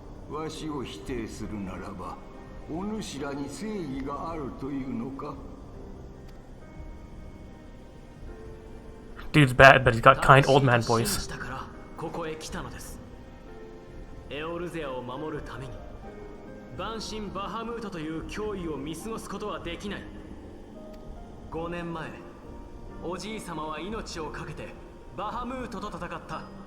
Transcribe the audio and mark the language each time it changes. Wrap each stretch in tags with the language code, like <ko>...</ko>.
<ja>わしを否定するならば、お主らに正義があるというのか。</ja> <en>Dude's bad, but he's got kind old man voice.</en> <ja>ここへ来たのです。エオルゼアを守るために、万神バハムートという脅威を見過ごすことはできない。 5年前、おじい様は命を懸けてバハムートと戦った。</ja>